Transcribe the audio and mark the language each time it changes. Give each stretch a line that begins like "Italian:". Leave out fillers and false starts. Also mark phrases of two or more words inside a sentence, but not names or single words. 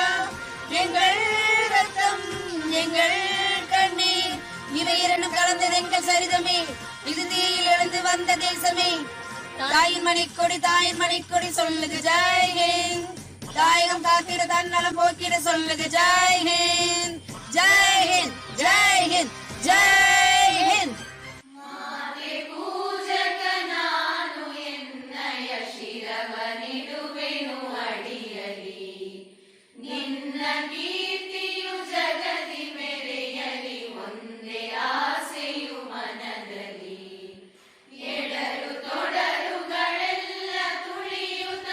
Tamil: எங்கள் ரத்தம் எங்கள் கண்ணீர் இவை இரண்டும் கலந்தது எங்கள் சரிதமே, இது தீயில் எழுந்து வந்த தேசமே. தாயின் மணிக்கொடி சொல்லுது
Hindi: जय हिन्द.
Tamil: தாயகம் காத்திட தன்னலம் போக்கிட சொல்லுது
Hindi: जय हिन्द. जय हिन्द, जय हिन्द, जय हिन्द.
Kannada: ಮಾತೆ ಪೂಜಕ ನಾನು ಎನ್ನಯ ಕೀರ್ತಿಯು ಜಗದಿ ಮೆರೆಯಲಿ ಒಂದೇ ಆಸೆಯು ಮನದಲ್ಲಿ ಎಡರು ತೊಡರುಗಳೆಲ್ಲ ತುಳಿಯುತ್ತ